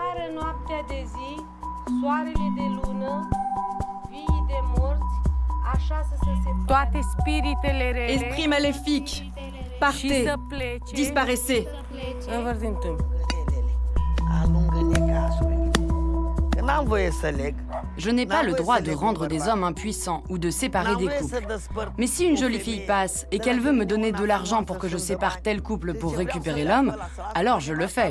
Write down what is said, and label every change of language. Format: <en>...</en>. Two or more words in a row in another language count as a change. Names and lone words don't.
<ro>noaptea de zi, soarele de lună, vii de morți, așa să se separe. Toate spiritele rele.</ro> <fr>Esprit maléfique, partez, disparaissez. Je n'ai pas le droit de rendre des hommes impuissants ou de séparer des couples. Mais si une jolie fille passe et qu'elle veut me donner de l'argent pour que je sépare tel couple pour récupérer l'homme, alors je le fais.</fr>